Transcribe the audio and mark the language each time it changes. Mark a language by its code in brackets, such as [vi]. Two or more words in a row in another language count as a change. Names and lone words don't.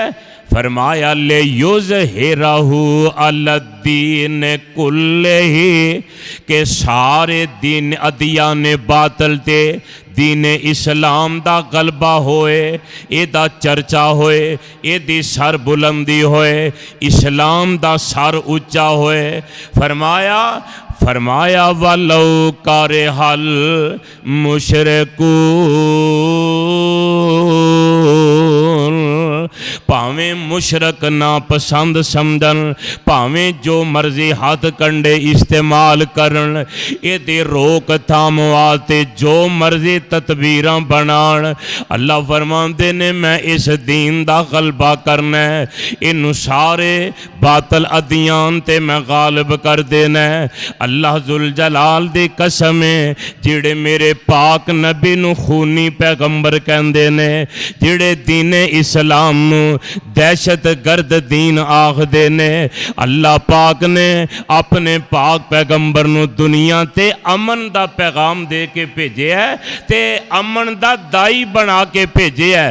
[pa] فرمایا [ar] لیظہرہ علی الدین کلہ، [pa] کہ سارے دین ادیان باطل تے دین اسلام دا غلبہ ہوئے، اے دا چرچا ہوئے، اے دی سر بلندی ہوئے، اسلام دا سر اونچا ہوئے۔ [ar] فرمایا وَلَوْ كَرِهَ الْمُشْرِكُونَ، [pa] پاویں مشرک ناپسند سمجھن، پاویں جو مرضی ہاتھ کنڈے استعمال کرن، اے دے روک تھام واسطے جو مرضی تدبیراں بنان، اللہ فرماندے نے میں اس دین دا غلبہ کرنا ہے، انہوں سارے باطل ادیان تے میں غالب کر دینا ہے۔ اللہ ذوالجلال دی قسم ہے جڑے میرے پاک نبی نو خونی پیغمبر کہندے نے، جڑے دین اسلام نو دہشت گرد دین آخدے نے، اللہ پاک نے اپنے پاک پیغمبر نو دنیا تے امن دا پیغام دے کے بھیجے ہے تے امن دا دائی بنا کے بھیجے ہے۔